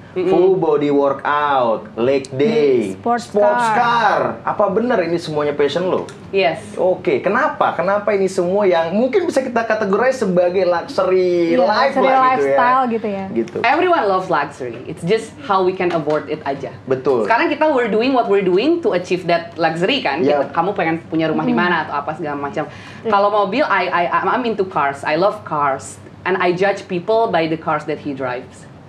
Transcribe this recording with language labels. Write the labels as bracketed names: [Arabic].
[English] Full body workout, leg day, Sports car. [Indonesian] Apa benar ini semuanya passion lo? [English] Yes. [Indonesian] Oke, kenapa? Kenapa ini semua yang mungkin bisa kita kategorize sebagai luxury life [English] luxury lah lifestyle [Indonesian] gitu ya? gitu ya. [English] Everyone loves luxury. It's just how we can afford it aja. [Indonesian] Betul. [English] Sekarang we're doing what we're doing to achieve that luxury kan. Yep. [Indonesian] Kamu pengen punya rumah di mana atau apa segala macam. Kalau mobil, [English] I'm into cars. I love cars, and I judge people by the cars that he drives.